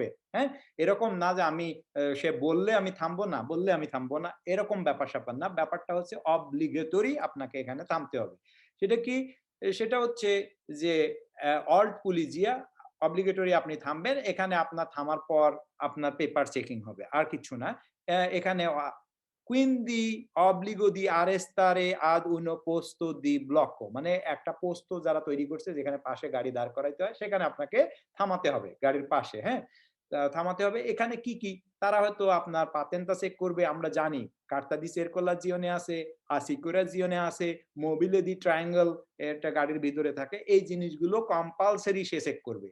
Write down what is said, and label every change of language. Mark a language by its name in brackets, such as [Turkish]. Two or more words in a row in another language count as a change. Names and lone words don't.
[Bangla] হ্যাঁ, এরকম না যে আমি সে বললে আমি থামবো না, বললে আমি থামবো না, এরকম ব্যাপার-স্যাপার না। ব্যাপারটা হচ্ছে অব্লিগেটরি, আপনাকে এখানে থামতে হবে। সেটা কি? সেটা হচ্ছে যে [Italian] alt polizia [Bangla] অব্লিগেটরি, আপনি থামবেন। এখানে আপনার থামার পর আপনার পেপার চেকিং হবে, আর কিছু না। [Italian] এখানে quindi obbligo di arrestare ad uno posto di blocco, [Bangla] মানে একটা পোস্ত যারা তৈরি করছে যেখানে পাশে গাড়ি দাঁড় করাইতে হয়, সেখানে আপনাকে থামাতে হবে গাড়ির পাশে। হ্যাঁ, থামাতে হবে। এখানে কি কি তারা হয়তো আপনার পাতেন্তা চেক করবে, আমরা জানি [Italian] carta di circolazione [Bangla] আছে, আসিকুরাজিওনে আছে, মোবিলে দি ট্রায়াঙ্গল এটা গাড়ির ভিতরে থাকে, এই জিনিসগুলো কম্পালসরি সে চেক করবে।